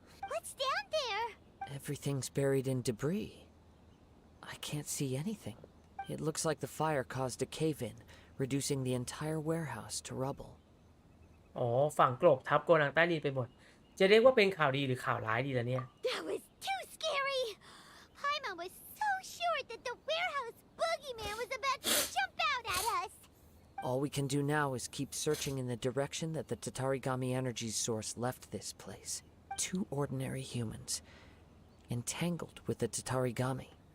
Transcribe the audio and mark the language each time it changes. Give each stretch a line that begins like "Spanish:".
English: What's down there? Everything's buried in debris. I can't see anything. It looks like the fire caused a cave-in, reducing the entire warehouse to rubble.
Thai: อ๋อฝังกลบทับโกดังใต้ดินไปหมด จะเรียกว่าเป็นข่าวดีหรือข่าวร้ายดีล่ะเนี่ย
English: That was too scary. Paimon was so sure that the warehouse boogeyman was about to jump out at us. All we can do now is keep searching in the direction that the Tatarigami energy source left this place. Two ordinary humans, entangled with the Tatarigami.